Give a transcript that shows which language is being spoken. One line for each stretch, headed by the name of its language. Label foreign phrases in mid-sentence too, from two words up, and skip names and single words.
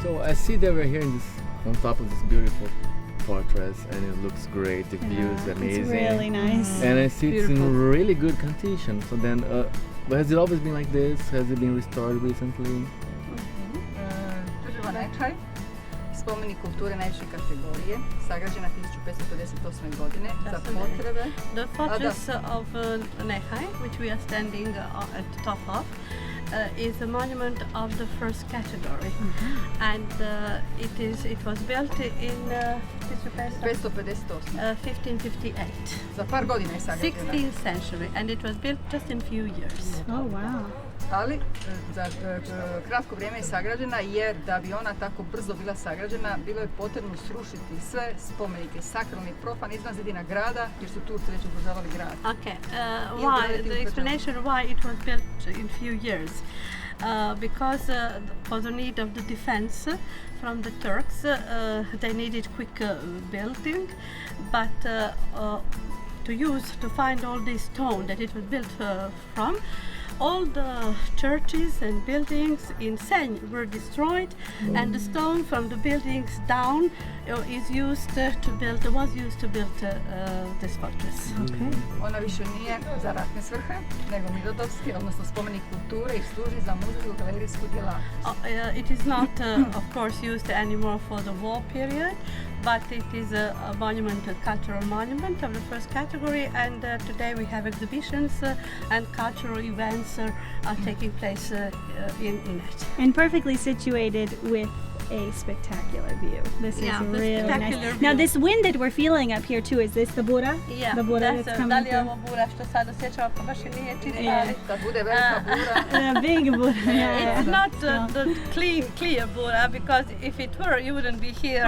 English: I see that we're here in this, on top of this beautiful fortress, and it looks great. The view is amazing. It's really nice. And I see it's in really good condition. So then, but has it always been like this? Has it been restored recently?
Croatian: Tvrđava Nehaj, spomenik kulture najviše kategorije, sagrađena 1558. godine za potrebe.
English: The fortress of Nehaj, which we are standing at the top of, is a monument of the first category, and it was built in 558. 1558.
Croatian: Za par godina je sagrađena.
English: 16th century, and it was built just in few years. Oh, wow.
Croatian: Ali za kratko vrijeme je sagrađena jer da bi ona tako brzo bila sagrađena bilo je potrebno srušiti sve spomenike, sakralni, profan izvan zidina grada jer su Turci već ugrožavali grad.
English: Okay, the explanation why it was built in few years. Because for the need of the defense from the Turks, they needed quick building, but to find all this stone that it was built from, all the churches and buildings in Senj were destroyed, and the stone from the buildings down was used to build this fortress. Okay.
Croatian: Ona više nije za ratne svrhe, nego mirnodopske, odnosno spomenik kulture i služi za muzejsku galerijsku djelatnost.
English: It is not, of course, used anymore for the war period, but it is a monument, a cultural monument of the first category, and today we have exhibitions and cultural events are taking place in it. And perfectly situated with a spectacular view. This is really nice. Now this wind that we're feeling up here too, is this the Bura? Yeah, The Bura that's coming through?
Croatian: ovo Bura što sad osjećamo, pa baš i nije čisto, ali Kad bude velika bura,
English: A big Bura. it's not the clear Bura, because if it were, you wouldn't be here.